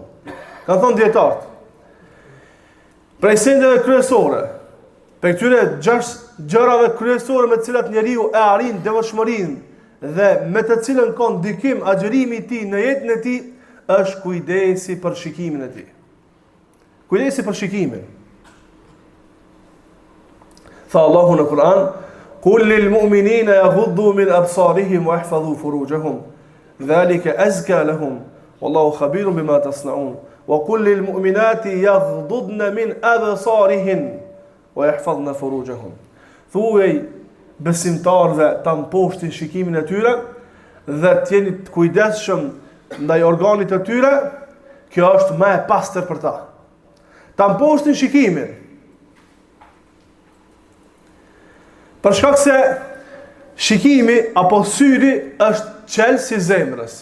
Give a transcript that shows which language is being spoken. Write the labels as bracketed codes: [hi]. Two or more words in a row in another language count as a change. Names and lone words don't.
[sq] Kanë thënë dietarët, prej sendeve kryesore, për këtyre 6 gjërave kryesore me të cilat njeriu e arrin devotshmërinë dhe me të cilën ka ndikim agjerimi i tij në jetën e tij, është kujdesi për shikimin e tij. Kujdesi për shikimin. Tha Allahu në Kur'an: [ar] "قل للمؤمنين يغضوا من أبصارهم ويحفظوا فروجهم ذلك أزكى لهم والله خبير بما تصنعون. وقل للمؤمنات يغضضن من أبصارهن ويحفظن فروجهم." [sq] Thuaj besimtarëve ta mposhtin shikimin e tyre dhe të jeni të kujdesshëm ndaj organit të tyre, kjo është më e pastër për ta. Ta mposhtin shikimin. Për shkak se shikimi apo syri është qelsi i zemrës.